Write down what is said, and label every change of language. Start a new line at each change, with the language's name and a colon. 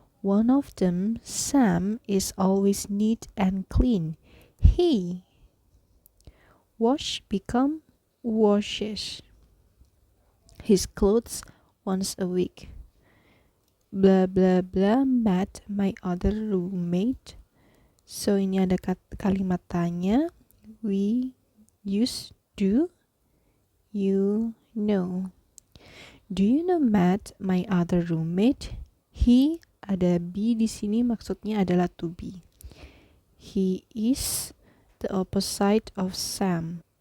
English: One of them, Sam, is always neat and clean. He washes his clothes once a week. Blah blah blah. Matt, my other roommate.
Indonesian: So ini ada kalimat tanya.
English: We use do, you know. Do you know Matt, my other roommate?
Indonesian: He, ada be di sini maksudnya adalah to be.
English: He is the opposite of Sam.